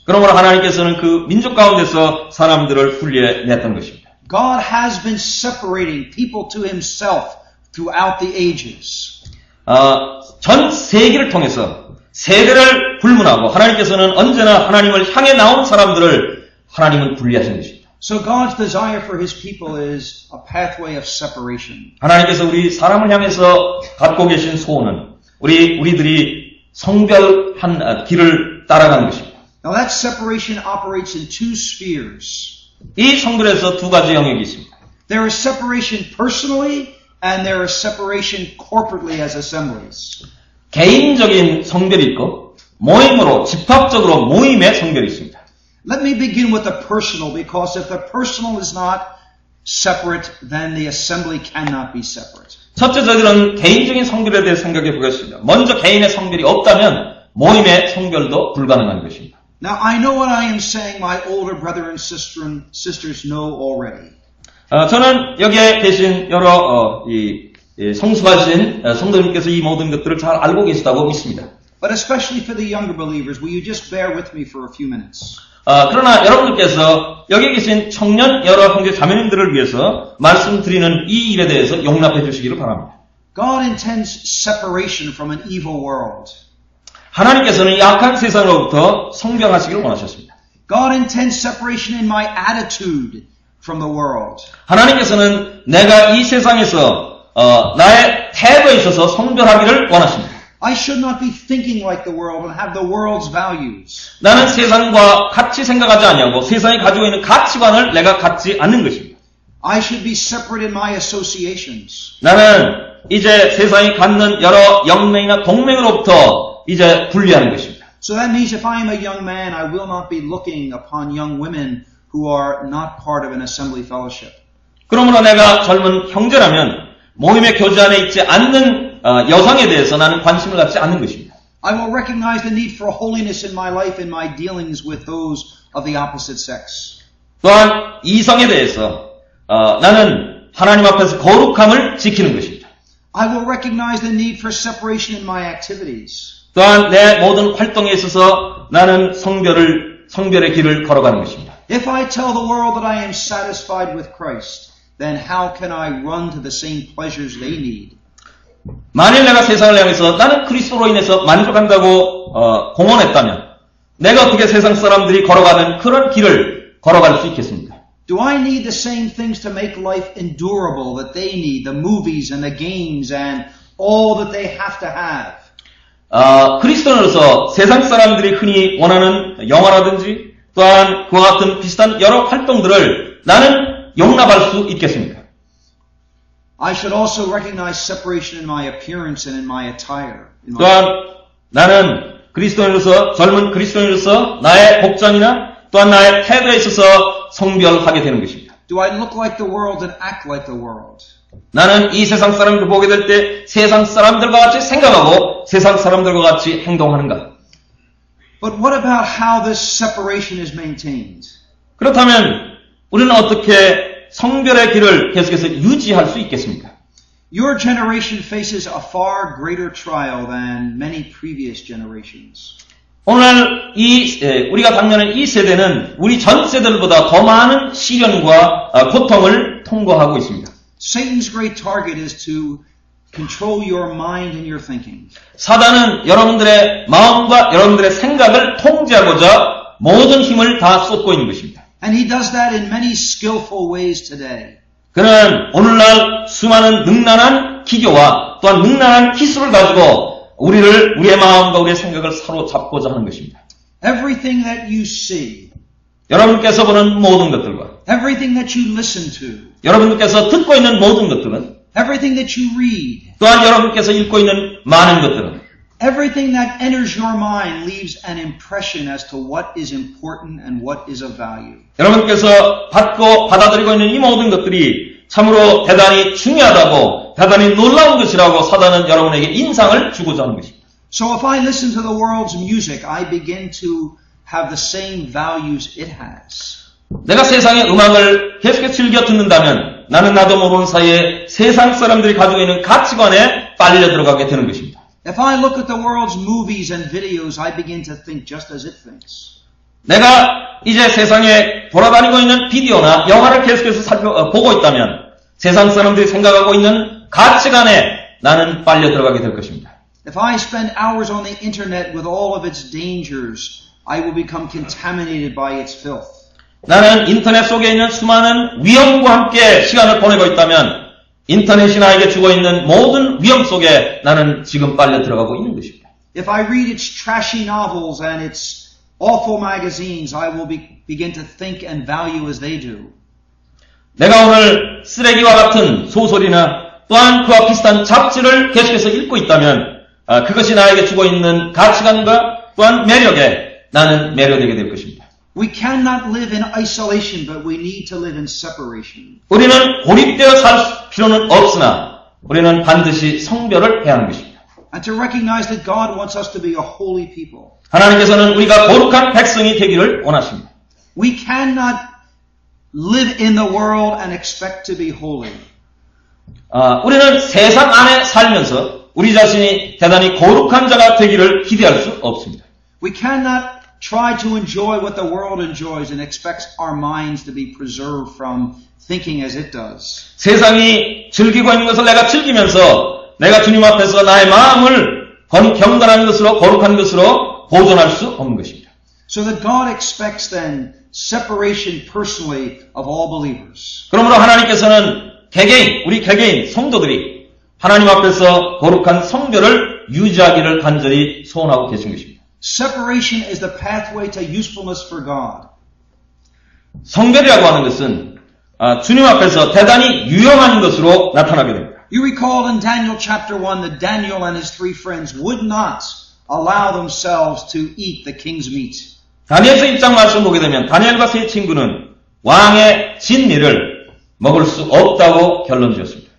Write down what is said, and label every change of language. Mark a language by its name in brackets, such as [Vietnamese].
[Korean] 그러므로 하나님께서는 그 민족 가운데서 사람들을 분리해냈던 것입니다. [English] God has been separating people to himself throughout the ages. [Korean] 전 세계를 통해서 세대를 불문하고 하나님께서는 언제나 하나님을 향해 나온 사람들을 하나님은 분리하신 것입니다. [English] So God's desire for his people is a pathway of separation. [Korean] 하나님께서 우리 사람을 향해서 갖고 계신 소원은 우리들이 성별한 길을 따라가는 것입니다. [English] Now that separation operates in two spheres. [Korean] 이 성별에서 두 가지 영역이 있습니다. [English] There is separation personally and there is separation corporately as assemblies. [Korean] 개인적인 성별이 있고 모임으로 집합적으로 모임의 성별이 있습니다. [English] Let me begin with the personal because if the personal is not separate, then the assembly cannot be separate. [Korean] 첫째, 저희들은 개인적인 성별에 대해 생각해 보겠습니다. 먼저 개인의 성별이 없다면 모임의 성별도 불가능한 것입니다. [English] Now I know what I am saying. My older brother and sisters know already. [Korean] 저는 여기에 계신 여러 성숙하신 성도님께서 이 모든 것들을 잘 알고 계시다고 믿습니다. [English] But especially for the younger believers, will you just bear with me for a few minutes? [Korean] 그러나 여러분들께서 여기 계신 청년 여러 형제 자매님들을 위해서 말씀드리는 이 일에 대해서 용납해 주시기를 바랍니다. [English] God intends separation from an evil world. [Korean] 하나님께서는 약한 세상으로부터 성별하시기를 원하셨습니다. [English] God intends separation in my attitude from the world. [Korean] 하나님께서는 내가 이 세상에서 나의 태도에 있어서 성별하기를 원하십니다. [English] I should not be thinking like the world and have the world's values. [Korean] 나는 세상과 같이 생각하지 아니하고 세상이 가지고 있는 가치관을 내가 갖지 않는 것입니다. [English] I should be separate in my associations. [Korean] 나는 이제 세상이 갖는 여러 영맹이나 동맹으로부터 이제 분리하는 것입니다. [English] So that means if I am a young man, I will not be looking upon young women who are not part of an assembly fellowship. [Korean] 그러므로 내가 젊은 형제라면 모임의 교제 안에 있지 않는 여성에 대해서 나는 관심을 갖지 않는 것입니다. [English] I will recognize the need for holiness in my life in my dealings with those of the opposite sex. [Korean] 또한 이성에 대해서 나는 하나님 앞에서 거룩함을 지키는 것입니다. [English] I will recognize the need for separation in my activities. [Korean] 또한 내 모든 활동에 있어서 나는 성별의 길을 걸어가는 것입니다. [English] If I tell the world that I am satisfied with Christ, then how can I run to the same pleasures they need? [Korean] 만일 내가 세상을 향해서 나는 그리스도로 인해서 만족한다고 공언했다면 내가 어떻게 세상 사람들이 걸어가는 그런 길을 걸어갈 수 있겠습니까? [English] Do I need the same things to make life endurable that they need, the movies and the games and all that they have to have? [Korean] 그리스도인으로서 세상 사람들이 흔히 원하는 영화라든지 또한 그와 같은 비슷한 여러 활동들을 나는 용납할 수 있겠습니까? [English] I should also recognize separation in my appearance and in my attire. [Korean] 또한 나는 그리스도인으로서 젊은 그리스도인으로서 나의 복장이나 또한 나의 태도에 있어서 성별하게 되는 것입니다. [English] Do I look like the world and act like the world? [Korean] 나는 이 세상 사람들을 보게 될 때 세상 사람들과 같이 생각하고 세상 사람들과 같이 행동하는가? [English] But what about how this separation is maintained? [Korean] 그렇다면 우리는 어떻게 성별의 길을 계속해서 유지할 수 있겠습니까? [English] Your generation faces a far greater trial than many previous generations. [Korean] 오늘 우리가 당면한 이 세대는 우리 전 세대들보다 더 많은 시련과 고통을 통과하고 있습니다. [English] Satan's great target is to control your mind and your thinking. [Korean] 사단은 여러분들의 마음과 여러분들의 생각을 통제하고자 모든 힘을 다 쏟고 있는 것입니다. [English] And he does that in many skillful ways today. [Korean] 그는 오늘날 수많은 능란한 기교와 또한 능란한 기술을 가지고 우리의 마음과 우리의 생각을 사로잡고자 하는 것입니다. [English] Everything that you see, [Korean] 여러분께서 보는 모든 것들과 [English] everything that you listen to, [Korean] 여러분께서 듣고 있는 모든 것들은 [English] everything that you read, [Korean] 또한 여러분께서 읽고 있는 많은 것들은 [English] everything that enters your mind leaves an impression as to what is important and what is of value. [Korean] 여러분께서 받아들이고 있는 이 모든 것들이 참으로 대단히 중요하다고, 대단히 놀라운 것이라고 사단은 여러분에게 인상을 주고자 하는 것입니다. [English] So if I listen to the world's music, I begin to have the same values it has. [Korean] 내가 세상의 음악을 계속해서 즐겨 듣는다면 나는 나도 모르는 사이에 세상 사람들이 가지고 있는 가치관에 빨려 들어가게 되는 것입니다. [English] If I look at the world's movies and videos, I begin to think just as it thinks. [Korean] 내가 이제 세상에 돌아다니고 있는 비디오나 영화를 계속해서 보고 있다면 세상 사람들이 생각하고 있는 가치관에 나는 빨려 들어가게 될 것입니다. [English] If I spend hours on the internet with all of its dangers, I will become contaminated by its filth. [Korean] 나는 인터넷 속에 있는 수많은 위험과 함께 시간을 보내고 있다면 인터넷이 나에게 주고 있는 모든 위험 속에 나는 지금 빨려 들어가고 있는 것입니다. [English] If I read its trashy novels and its awful magazines, I will begin to think and value as they do. [Korean] 내가 오늘 쓰레기와 같은 소설이나 또한 그와 비슷한 잡지를 계속해서 읽고 있다면 그것이 나에게 주고 있는 가치관과 또한 매력에 나는 매료되게 될 것입니다. [English] We cannot live in isolation, but we need to live in separation. [Korean] 우리는 고립되어 살 필요는 없으나 우리는 반드시 성별을 해야 하는 것입니다. [English] And to recognize that God wants us to be a holy people. [Korean] 하나님께서는 우리가 거룩한 백성이 되기를 원하십니다. [English] We cannot live in the world and expect to be holy. [Korean] 우리는 세상 안에 살면서 우리 자신이 대단히 거룩한 자가 되기를 기대할 수 없습니다. [English] We cannot try to enjoy what the world enjoys and expect our minds to be preserved from thinking as it does. [Korean] 세상이 즐기고 있는 것을 내가 즐기면서 내가 주님 앞에서 나의 마음을 경건한 것으로 거룩한 것으로 보존할 수 없는 것입니다. [English] So that God expects then separation personally of all believers. [Korean] 그러므로 하나님께서는 우리 개개인 성도들이 하나님 앞에서 거룩한 성별을 유지하기를 간절히 소원하고 계신 것입니다. [English] Separation is the pathway to usefulness for God. [Korean] 성별이라고 하는 것은 주님 앞에서 대단히 유용한 것으로 나타나게 됩니다. [English] You recall in Daniel chapter 1 that Daniel and his three friends would not allow themselves to eat the king's meat. [Korean] 다니엘서 1장 말씀 보게 되면 다니엘과 세 친구는 왕의 진미를 먹을 수 없다고 결론 지었습니다.